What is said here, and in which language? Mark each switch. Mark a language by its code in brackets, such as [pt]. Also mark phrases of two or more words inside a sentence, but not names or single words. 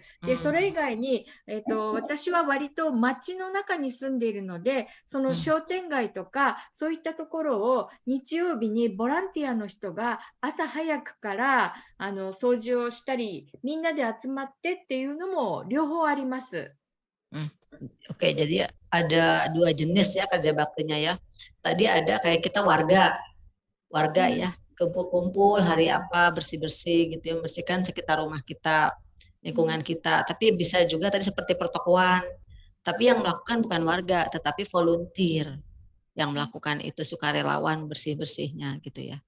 [ja] で、それ以外に、私は割と町の中に住んでいるので、その商店街とか、そういったところを日曜日にボランティアの人が朝早くから掃除をしたり、みんなで集まってっていうのも両方あります。 [id] Oke, jadi ada 2 jenis ya kerja baktinya ya. Tadi ada kayak kita warga ya, kumpul-kumpul hari apa bersih-bersih gitu ya, membersihkan sekitar rumah kita, lingkungan kita. Tapi bisa juga tadi seperti pertokoan. Tapi yang melakukan bukan warga, tetapi volunteer yang melakukan itu, sukarelawan bersih-bersihnya gitu ya.